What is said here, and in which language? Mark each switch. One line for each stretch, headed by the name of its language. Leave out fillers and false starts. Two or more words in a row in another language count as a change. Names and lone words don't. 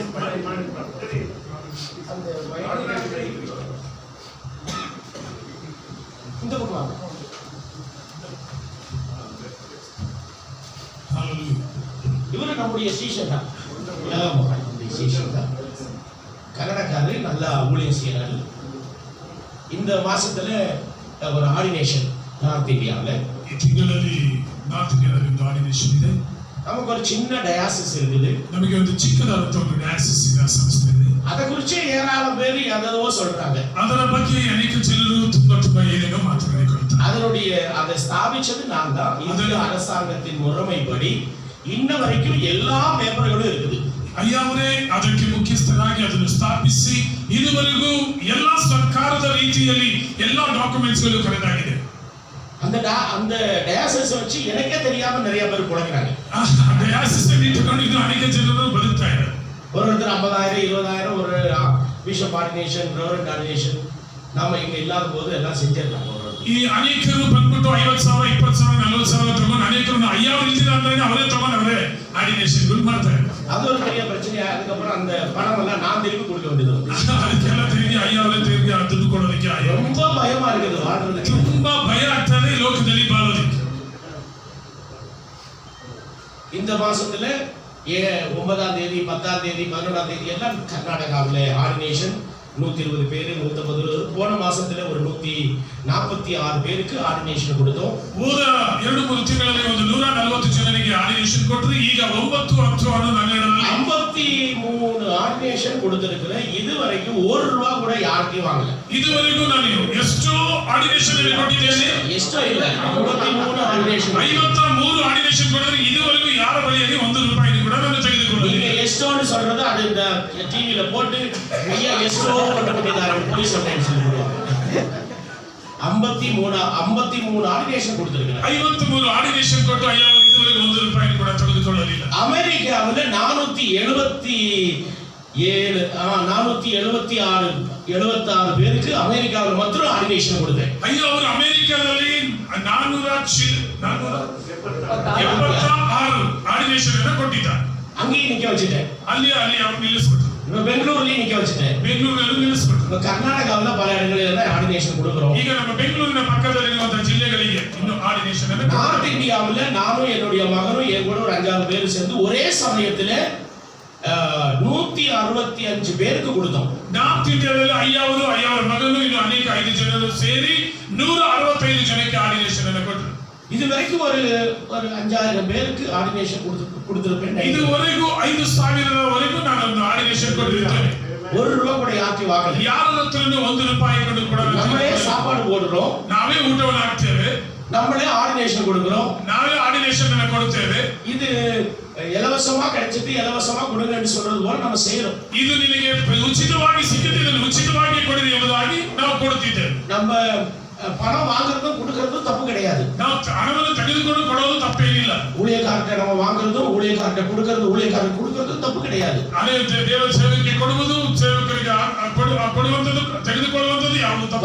Tamil: இந்த பக்கம் இவரு நம்முடைய சீஷன் தான், கன்னடக்காரரு நல்லா ஊழியம் செய்யறாரு. இந்த மாசத்துல ஒரு ஆர்டினேஷன் நார்த் இந்தியாவில் நமக்கு ஒரு சின்ன டயாசிஸ் இருக்குது.
Kannada: ನಮಗೆ ಒಂದು ಚಿಕ್ಕದಾದ ಒಂದು ಡಯಾಸಿಸ್ ಇದೆ ಸಂಸ್ಥೆ ಇದೆ.
Tamil: அதை குறித்து ஏராளம் பேர் ஏதோ சொல்றாங்க.
Kannada: ಅದರ ಬಗ್ಗೆ ಅನೇಕ ಜನರು ತುಂಬಾ ಏನೇನೋ ಮಾತನಾಡಿಕೊಳ್ತಾರೆ.
Tamil: அதனுடைய அதை ஸ்தாபிச்சது நான் தான். இந்திய அரசாங்கத்தின் முறைமைப்படி இன்ன வரைக்கும் எல்லா பேப்பர்களும் இருக்குது.
Kannada: ಅಯ್ಯವರೇ ಅದಕ್ಕೆ ಮುಖ್ಯಸ್ಥರಾಗಿ ಅದನ್ನು ಸ್ಥಾಪಿಸಿ ಇದುವರೆಗೂ ಎಲ್ಲಾ ಸರ್ಕಾರದ ರೀತಿಯಲ್ಲಿ ಎಲ್ಲಾ ಡಾಕ್ಯುಮೆಂಟ್ಸ್ ಗಳು ಕರೆದಾಗಿದೆ.
Tamil: அந்த டயாசிஸ் வச்சு எனக்கே தெரியாம நிறைய பேர் குழக்கிறாங்க.
Kannada: ಡಯಾಸಿಸ್ ಇಟ್ಟುಕೊಂಡು ಇದು ಅನೇಕ ಜನರು ಬದುಕ್ತಾ ಇದ್ದಾರೆ.
Tamil: ஒருத்தர் 50,000 20,000 ஒரு
English: bishop ordination reverend ordination
Tamil: நாம இங்க இல்லாத போது எல்லாம் செஞ்சிருக்காங்க.
Kannada: ಈ ಅನೇಕರು ಬಂದ್ಬಿಟ್ಟು 50,000 20,000 40,000 ತಗೊಂಡು ಅನೇಕರು ಅಯ್ಯವ್ರು ಇಲ್ದಿಲ್ಲ ಅವರೇ ತಗೊಂಡು ಅವರೇ ಆರ್ಡಿನೇಷನ್ ಗಳು ಮಾಡ್ತಾರೆ.
Tamil: அது ஒரு பெரிய பிரச்சனையா. அதுக்கப்புறம் அந்த பணம் எல்லாம் நான் திருப்பி கொடுக்க வேண்டியது.
Kannada: ಅದಕ್ಕೆಲ್ಲ ತಿರುಗಿ ಅಯ್ಯವ್ರೆ ತಿರುಗಿ ದುಡ್ಡು ಕೊಡೋದಕ್ಕೆ
Tamil: ரொம்ப பயமா இருக்குது வாழ்றதுக்கு.
Kannada: ತುಂಬಾ ಭಯ ಆಗ್ತದೆ ಲೋಕದಲ್ಲಿ ಬಾಳೋದಕ್ಕೆ.
Tamil: இந்த மாசத்துல 9ஆம் தேதி 10ஆம் தேதி 11ஆம் தேதி எல்லாம் கர்நாடகாவில் ஆர்டினேஷன் 120 பேர் 150. போன மாசத்துல ஒரு 146 பேருக்கு ஆர்டினேஷன் கொடுத்தோம்.
Kannada: ಹೋದ 2-3 ತಿಂಗಳಲ್ಲಿ ಒಂದು 140 ಜನರಿಗೆ ಆರ್ಡಿನೇಷನ್ ಕೊಟ್ಟರು. ಈಗ 9 10 12
Tamil: 53 ஆர்டினேஷன் கொடுத்திருக்கிற. இதுவரைக்கும் ₹1 கூட யாருக்கும் வாங்கல.
Kannada: ಇದುವರೆಗೂ ನಾನು ಎಷ್ಟೋ ಆರ್ಡಿನೇಷನ್ ಕೊಟ್ಟಿದ್ದೇನೆ. ಎಷ್ಟೋ ಇಲ್ಲ 53 ಆರ್ಡಿನೇಷನ್ 53 ಆರ್ಡಿನೇಷನ್ ಕೊಟ್ಟರೆ ಇದುವರೆಗೂ ಯಾರ ಬಳಿಯಲ್ಲಿ ₹1 ಕೂಡ ನಾನು ತೆಗೆದುಕೊಳ್ಳಲಿಲ್ಲ.
Tamil: நீங்க எஸ்டோன்னு சொல்றது அது இந்த டிவில போட்டு ஐயா எஸ்டோ பண்ணிட்டாரு போய் சம்டைம்ஸ் சொல்லுவாங்க. 53 ஆர்டினேஷன் கொடுத்திருக்காங்க. 53
Kannada: ಆರ್ಡಿನೇಷನ್ ಕೊಟ್ಟು ಅಯ್ಯ ಇದುವರೆಗೂ ₹1 ಕೂಡ ತೆಗೆದುಕೊಳ್ಳಲಿಲ್ಲ.
Tamil: அமெரிக்காவில் 476 பேருக்கு அமெரிக்காவில் மாத்திரம் ஆர்டினேஷன் கொடுத்தேன்.
Kannada: ஐயா ಅವರು ಅಮೆರಿಕಾದಲ್ಲಿ 476 ಆರ್ಡಿನೇಷನ್ ಅನ್ನು ಕೊಟ್ಟಿದ್ದಾರೆ.
Tamil: அங்கேயும் நிக்க வச்சுட்டேன்.
Kannada: ಅಲ್ಲಿ ಅವರು ನಿಲ್ಲಿಸ್ಬಿಟ್ರು.
Tamil: பெங்களூர்லயும் நிக்க வச்சுட்டேன்.
Kannada: ಬೆಂಗಳೂರಲ್ಲಿ ನಿಲ್ಲಿಸ್ಬಿಟ್ರು.
Tamil: கர்நாடகாவில் பல இடங்களில் ஆர்டினேஷன் கொடுக்கிறோம்.
Kannada: ಈಗ ನಮ್ಮ ಬೆಂಗಳೂರಿನ ಪಕ್ಕದಲ್ಲಿರುವಂತಹ ಜಿಲ್ಲೆಗಳಿಗೆ ಇನ್ನು ಆರ್ಡಿನೇಷನ್ ಅನ್ನು
Tamil: நார்த் இந்தியாவில் நானும் என்னுடைய மகனும் என் கூட ஒரு 5-6 பேர் சேர்ந்து ஒரே சமயத்தில் 100 165 பேருக்கு கொடுத்தோம்.
Kannada: ನಾವು ತಿಂಗಳಲ್ಲಿ 50 ಮಗನು ಇನ್ನು ಅನೇಕ 5 ಜನರು ಸೇರಿ 165 ಜನಕ್ಕೆ ಆರ್ಡಿನೇಷನ್ ಅನ್ನು ಕೊಟ್ಟರು.
Tamil: இதுவரைக்கும் ஒரு 5000 பேருக்கு ஆர்டினேஷன் கொடுத்திருப்பேன்.
Kannada: ಇದುವರೆಗೂ 5000 ವರೆಗೂ ನಾನು ಒಂದು ಆರ್ಡಿನೇಷನ್ ಕೊಟ್ಟಿದ್ದೇನೆ. ₹1 ಕೂಡ ಯಾಕೆ ವಾಗಲ್ಲ. ಯಾರ ಹತ್ರನೂ ₹1 ಕೊಂಡು ಕೊಡಲ್ಲ.
Tamil: நம்மளே சாப்பாடு போடுறோம்,
Kannada: ನಾವೇ ಊಟವನ್ನು ಹಾಕ್ತೇವೆ,
Tamil: நம்மளே ஆர்டினேஷன் கொடுக்கிறோம்,
Kannada: ನಾವೇ ಆರ್ಡಿನೇಷನ್ ಅನ್ನು ಕೊಡುತ್ತೇವೆ.
Tamil: இது இலவசமா கிடைச்சிட்டு இலவசமா கொடுங்கன்னு சொல்றது போல நம்ம செய்யறோம்.
Kannada: ಇದು ನಿನಗೆ ಉಚಿತವಾಗಿ ಸಿಕ್ಕಿದೆ, ಇದನ್ನು ಉಚಿತವಾಗಿ ಕೊಡಿರಿ ಎಂಬುದಾಗಿ ನಾವು ಕೊಡುತ್ತಿದ್ದೇವೆ.
Tamil: நம்ம பணம் வாங்குறதும் கொடுக்கறதும் தப்பு கிடையாது.
Kannada: ನಾವು ಹಣವನ್ನು ತೆಗೆದುಕೊಂಡು ಕೊಡೋದು ತಪ್ಪೇನಿಲ್ಲ.
Tamil: ஊழியக்காரர்கிட்ட நம்ம வாங்குறதும் ஊழியக்காரர்கிட்ட கொடுக்கறதும் கொடுக்கறதும் தப்பு கிடையாது.
Kannada: ಅದೇ ದೇವರ ಸೇವಕರಿಗೆ ಕೊಡುವುದು, ಸೇವಕರಿಗೆ ಕೊಡುವಂತದ್ದು, ತೆಗೆದುಕೊಳ್ಳುವಂತದ್ದು ಯಾವುದು ತಪ್ಪು.